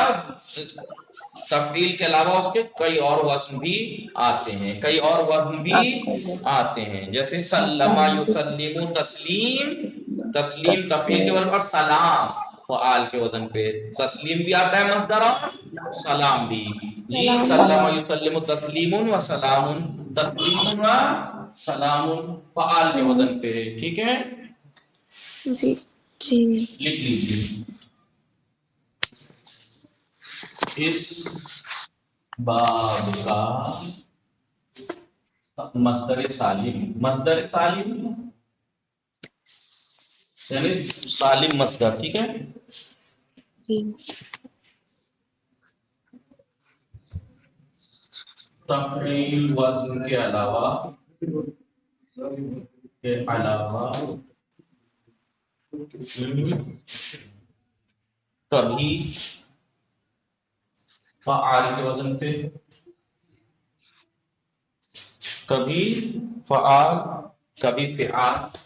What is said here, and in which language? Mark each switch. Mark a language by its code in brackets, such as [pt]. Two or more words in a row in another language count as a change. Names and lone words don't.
[ur] تفعیل کے علاوہ اس کے کئی اور وزن بھی آتے ہیں، کئی اور وزن بھی آتے ہیں، جیسے [ar] سلم یسلم تسلیم، [ur] تسلیم تفعیل کے وزن پر، سلام فعال کے وزن پہ، تسلیم بھی آتا ہے مصدر اور سلام بھی. جی [ar] سلم یسلم تسلیم و سلام، تسلیم و سلام [ur] فعال کے وزن پہ، ٹھیک ہے، جی جی لکھ لیجیے. اس باب کا مصدر سالم، مصدر سالم یعنی سالم مصدر، ٹھیک ہے، جی تفعیل وزن کے علاوہ کبھی فعال کے وزن پہ، کبھی فعال، کبھی فعال،